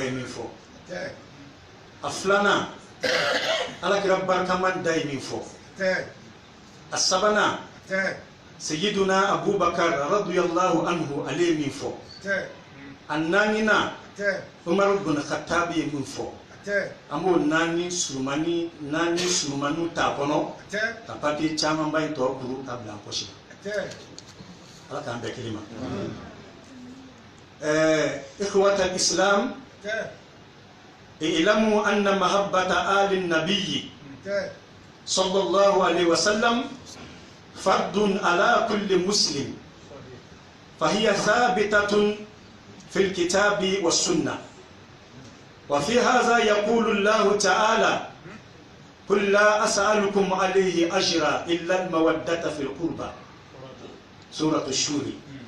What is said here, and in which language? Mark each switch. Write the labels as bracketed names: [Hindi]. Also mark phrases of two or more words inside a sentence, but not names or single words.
[Bambara] ye min fɔ a filanan Alakira barikaman da ye min fɔ a sabanan Sayyiduna Abubakar [Arabic] radiyallahu anhu [Bambara] ale ye min fɔ a naaninan Umar ibn Khattab ye min fɔ an b'o 4 surumaniw t'a kɔnɔ ka papiye camanba in tɔ kuru ka bila an poche la Ala k'an bɛɛ kelen ma [Arabic] إخوة الإسلام اعلموا أن محبة آل النبي صلى الله عليه وسلم فرض على كل مسلم فهي ثابتة في الكتاب والسنة وفي هذا يقول الله تعالى قل لا أسألكم عليه أجرا إلا المودة في القربى سورة الشورى